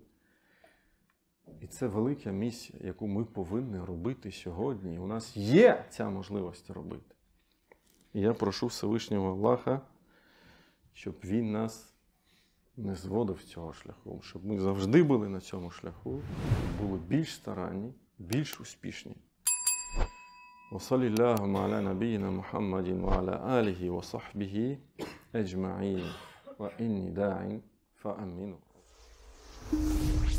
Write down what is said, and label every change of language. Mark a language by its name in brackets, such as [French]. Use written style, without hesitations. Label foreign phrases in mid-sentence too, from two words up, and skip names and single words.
[Ukrainian] І це велика місія, яку ми повинні робити сьогодні. І у нас є ця можливість робити. І я прошу Всевишнього Аллаха, щоб Він нас не зводив з цього шляху, щоб ми завжди були на цьому шляху, були більш старанні, більш успішні. [Arabic] وصلى اللهم على نبينا محمد وعلى آله وصحبه أجمعين وإني داع فأمنوا